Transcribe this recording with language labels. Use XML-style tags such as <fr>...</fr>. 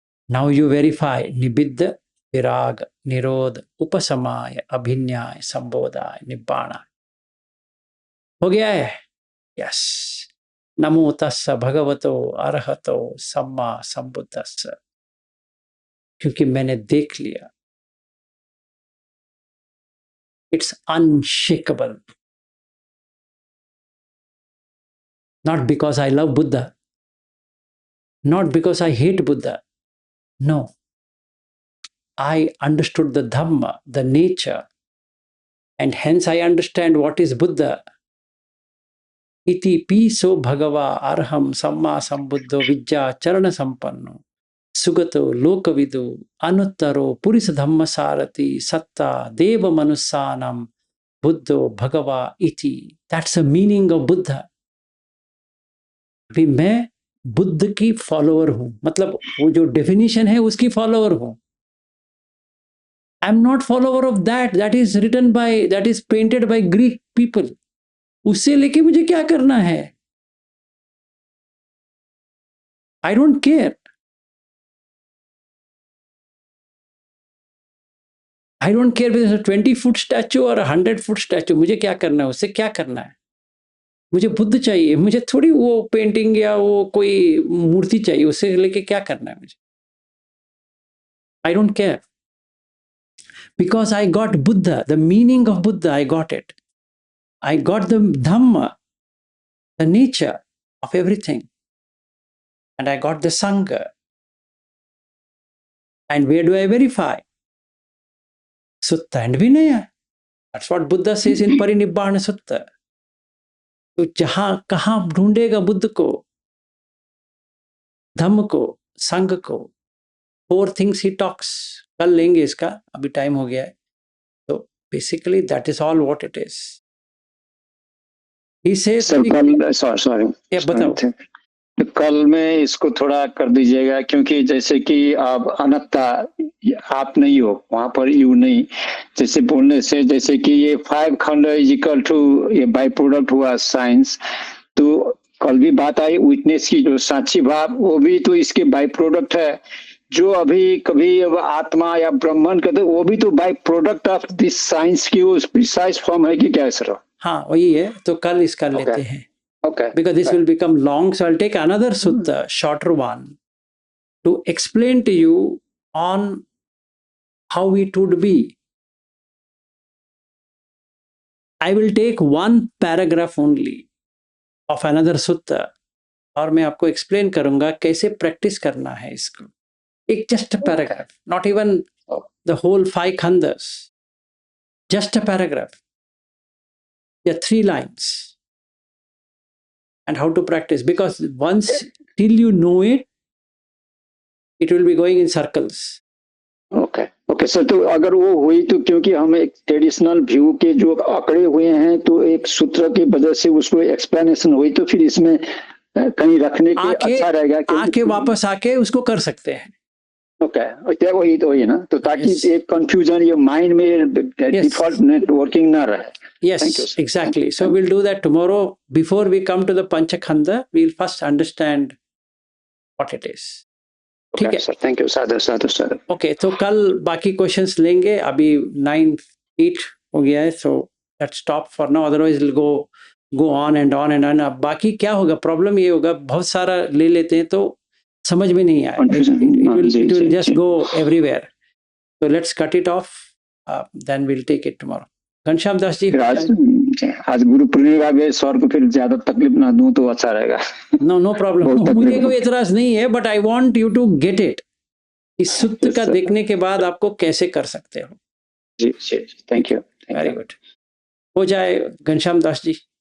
<en>now you verify</en> <pi>निबिद्ध, विराग, निरोध, उपसमाय, अभिन्याय, संबोधाय, निब्बाणाय।</pi> <hi>हो गया है?</hi> <pi>यस। नमो तस्स भगवतो अरहतो सम्मा संबुद्धस्स।</pi> <hi>क्योंकि मैंने देख लिया,</hi> <en>It's unshakeable. Not because I love Buddha, not because I hate Buddha. No. I understood the Dhamma, the nature, and hence I understand what is Buddha.</en> <pi>इति पीसो भगवा अर्हम सम्मा संबुद्धो विद्या चरण संपन्नो सुगतो लोकविदो अनुत्तरो पुरुष धम्म सारथि सत्ता देव मनुष्यानम बुद्धो भगवा इति।</pi> <en>That's the meaning of Buddha.</en> <hi>अभी मैं बुद्ध की फॉलोअर हूं, मतलब वो जो डेफिनेशन है उसकी फॉलोअर हूं।</hi> <en>I am not follower of that is written by, that is painted by Greek people.</en> <hi>उससे लेके मुझे क्या करना है?</hi> <en>I don't care. I don't care with 20 foot statue</en> <hi>और 100 फुट स्टैचू, मुझे क्या करना है? उससे क्या करना है? मुझे बुद्ध चाहिए, मुझे थोड़ी वो पेंटिंग या वो कोई मूर्ति चाहिए, उससे लेके क्या करना है मुझे?</hi> <en>I don't care, because I got Buddha, the meaning of Buddha, I got it. I got the Dhamma, the nature of everything. And I got the Sangha. And where do I verify? Sutta and Vinaya. That's what Buddha says in Parinibbana Sutta.</en> <hi>तो जहां कहां ढूंढेगा बुद्ध को, धम्म को, संघ को?</hi> <en>4 things he talks.</en> <hi>कल लेंगे इसका, अभी टाइम हो गया है।</hi> <en>तो basically that is all what it is. He says, sorry</en> <hi>बताओ। कल में इसको थोड़ा कर दीजिएगा, क्योंकि जैसे कि आप अनंता, आप नहीं हो वहां पर, यू नहीं, जैसे बोलने से जैसे कि ये 5 खंड इज इक्वल टू ये बाई प्रोडक्ट हुआ साइंस। तो कल भी बात आई विटनेस की, जो साक्षी भाव वो भी तो इसके बाई प्रोडक्ट है। जो अभी कभी अब आत्मा या ब्रह्मन कहते वो भी तो</hi> <en>by product of this science</en> <hi>की वो प्रिसाइज फॉर्म है कि क्या सर? हाँ वही है, तो कल इसका लेते हैं।</hi> <en>Okay. Because this will become long, so I'll take another sutta, shorter one, to explain to you on how it would be. I will take one paragraph only of another sutta,</en> <hi>और मैं आपको explain करूंगा कैसे practice करना है इसको।</hi> <en>एक just a paragraph, not even the whole 5 khandas, just a paragraph, yeah, 3 lines. And how to practice, because once till you know it, it will be going in circles.</en> <hi>Okay sir, तो अगर वो हुई तो क्योंकि हम एक traditional view के जो आंकड़े हुए हैं, तो एक सूत्र की वजह से उसको एक्सप्लेनेशन हुई, तो फिर इसमें कहीं रखने के अच्छा रहेगा कि आके वापस आके उसको कर सकते हैं। ओके, वही तो है ना, तो ताकि एक कंफ्यूजन ये माइंड में डिफॉल्ट नेटवर्किंग ना रहे।</hi> <en>Yes, exactly. So we'll do that tomorrow. Before we come to the Panchakhanda, we'll first understand what it is.</en> <hi>ठीक है sir, thank you. Sadhu Sadhu sir. Okay, तो कल बाकी क्वेश्चंस लेंगे। अभी 9:08 हो गया है,</hi> <en>so let's stop for now. Otherwise we'll go on and on</en> <hi>and on. अब बाकी क्या होगा, प्रॉब्लम ये होगा बहुत सारा ले लेते हैं तो समझ में नहीं आए,</hi> <en>it will just go everywhere. So let's cut it off, then we'll take it tomorrow.</en> <hi>Ghanshyam Das ji, आज गुरु पूर्णिमा में सर को फिर ज्यादा तकलीफ ना दूं तो अच्छा रहेगा।</hi> <en>no problem,</en> <hi>मुझे कोई एतराज नहीं है,</hi> <en>But I want you to get it.</en> <hi>इस सूत्र का देखने के बाद आपको कैसे कर सकते हो। जी, थैंक यू। वेरी गुड, हो जाए घनश्याम दास जी।</hi>